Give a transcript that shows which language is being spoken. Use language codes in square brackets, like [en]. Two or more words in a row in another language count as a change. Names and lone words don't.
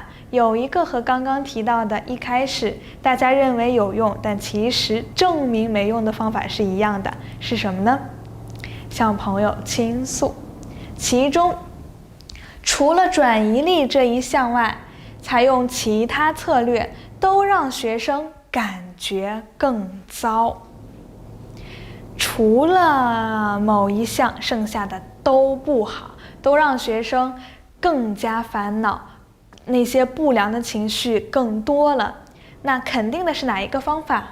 [zh] 有一個和剛剛提到的一開始大家認為有用，但其實證明沒用的方法是一樣的，是什麼呢？向朋友傾訴。其中除了轉移力這一項外，採用其他策略都讓學生感覺更糟。除了某一項，剩下的都不好，都讓学生更加煩惱，那些不良的情緒更多了。那肯定的是哪一個方法？